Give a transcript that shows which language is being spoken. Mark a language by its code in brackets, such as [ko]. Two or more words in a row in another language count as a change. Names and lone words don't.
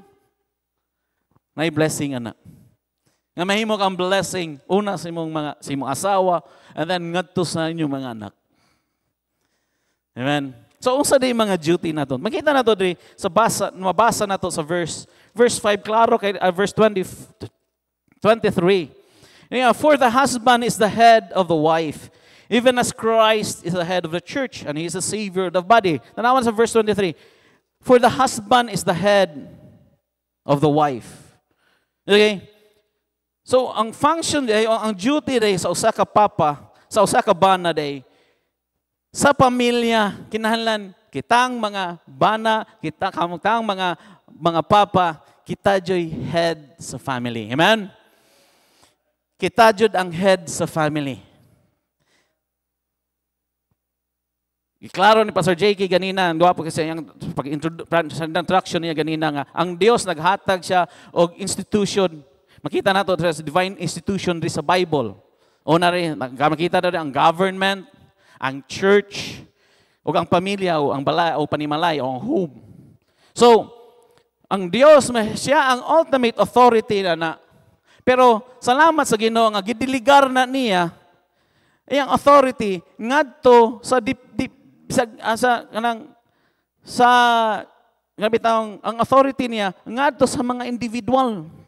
[ceb] May blessing, anak. Nga mahimo kang blessing, una sa imong asawa, [en] and then [ceb] ngadto sa inyong mga anak. Amen. So, unsa day mga duty nato? Makita nato diri sa mabasa nato sa [en] verse 5, [ceb] klaro kay [en] verse 23. Yeah, for the husband is the head of the wife, even as Christ is the head of the church, and he is the savior of the body. [ceb] Tanawan sa verse 23. [en] For the husband is the head of the wife. [ceb] Okay? So, ang function day, ang duty day sa usa ka papa, sa usa ka bana day, sa pamilya, kinahanglan kitang mga bana, kitang mga papa, kita joy [en] head sa family. [ceb] Amen? Kita jud ang [en] head sa family. [ceb] Iklaro ni Pastor JK ganina, [tl] ang duwa po kasi yung introduction niya ganina [ceb] nga, ang Dios naghatag siya og institution. Makita nato sa [en] divine institution [ceb] ri sa Bible. [tl] O na rin, makita na rin [ceb] ang government, ang church, o ang pamilya, o ang balay, o panimalay, o ang home. So, Ang Dios siya ang [en] ultimate authority [ceb] na. Pero salamat sa Ginoo nga gidiligar na niya iyang authority ngadto sa ang authority niya ngadto sa mga individual.